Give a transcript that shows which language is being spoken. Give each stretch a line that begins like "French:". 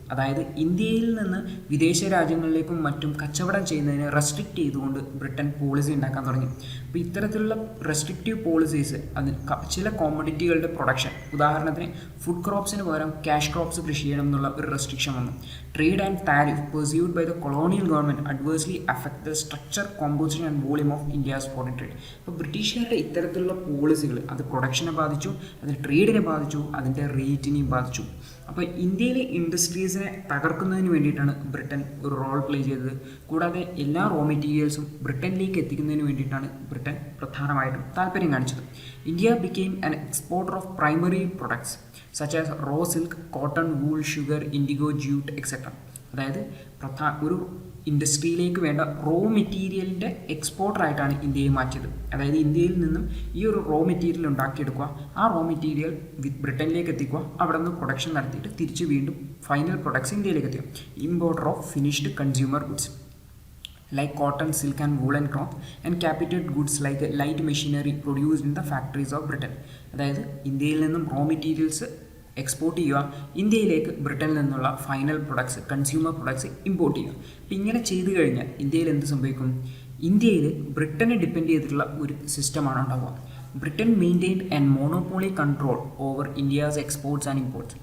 Malayalam: അതായത് ഇന്ത്യയിൽ നിന്ന് വിദേശ രാജ്യങ്ങളിലേക്കും മറ്റും കച്ചവടം ചെയ്യുന്നതിന് റെസ്ട്രിക്റ്റ് ചെയ്തുകൊണ്ട് ബ്രിട്ടൻ പോളിസി ഉണ്ടാക്കാൻ തുടങ്ങി. അപ്പോൾ ഇത്തരത്തിലുള്ള റെസ്ട്രിക്റ്റീവ് പോളിസീസ് അതിൽ ചില കോമഡിറ്റികളുടെ പ്രൊഡക്ഷൻ, ഉദാഹരണത്തിന് ഫുഡ് ക്രോപ്സിന് പകരം ക്യാഷ് ക്രോപ്സ് കൃഷി ചെയ്യണം എന്നുള്ള ഒരു റെസ്ട്രിക്ഷൻ വന്നു.
English: Trade and tariff pursued by the colonial government adversely affect the structure, composition and volume of India's foreign trade.
Malayalam: അപ്പോൾ ബ്രിട്ടീഷുകാരുടെ ഇത്തരത്തിലുള്ള പോളിസികൾ അത് പ്രൊഡക്ഷനെ ബാധിച്ചു, അത് ട്രേഡിനെ ബാധിച്ചു, അതിൻ്റെ റേറ്റിനെയും ബാധിച്ചു. അപ്പോൾ ഇന്ത്യയിലെ ഇൻഡസ്ട്രീസിനെ തകർക്കുന്നതിന് വേണ്ടിയിട്ടാണ് ബ്രിട്ടൻ ഒരു റോൾ പ്ലേ ചെയ്തത്. കൂടാതെ എല്ലാ റോ മെറ്റീരിയൽസും ബ്രിട്ടനിലേക്ക് എത്തിക്കുന്നതിന് വേണ്ടിയിട്ടാണ് ബ്രിട്ടൻ പ്രധാനമായിട്ടും താല്പര്യം കാണിച്ചത്.
English: India became an exporter of primary products such as raw silk, cotton, wool, sugar, indigo, jute etcetera.
Malayalam: അതായത് ഒരു ഇൻഡസ്ട്രിയിലേക്ക് വേണ്ട റോ മെറ്റീരിയലിൻ്റെ എക്സ്പോർട്ടറായിട്ടാണ് ഇന്ത്യയെ മാറ്റിയത്. അതായത് ഇന്ത്യയിൽ നിന്നും ഈ ഒരു റോ മെറ്റീരിയൽ ഉണ്ടാക്കിയെടുക്കുക, ആ റോ മെറ്റീരിയൽ ബ്രിട്ടനിലേക്ക് എത്തിക്കുക, അവിടെ നിന്ന് പ്രൊഡക്ഷൻ നടത്തിയിട്ട് തിരിച്ച് വീണ്ടും ഫൈനൽ പ്രൊഡക്ട്സ് ഇന്ത്യയിലേക്ക് എത്തിക്കുക.
English: Importer of finished consumer goods like cotton, silk and woolen cloth and capital goods like light machinery produced in the factories of Britain.
Malayalam: അതായത് ഇന്ത്യയിൽ നിന്നും റോ മെറ്റീരിയൽസ് എക്സ്പോർട്ട് ചെയ്യുക, ഇന്ത്യയിലേക്ക് ബ്രിട്ടനിൽ നിന്നുള്ള final products, consumer products import ചെയ്യുക. അപ്പോൾ ഇങ്ങനെ ചെയ്തു കഴിഞ്ഞാൽ ഇന്ത്യയിൽ എന്ത് സംഭവിക്കും? ഇന്ത്യയിൽ ബ്രിട്ടനെ ഡിപ്പെൻഡ് ചെയ്തിട്ടുള്ള ഒരു സിസ്റ്റമാണ് ഉണ്ടാവുക.
English: Britain maintained and monopoly control over India's exports and imports.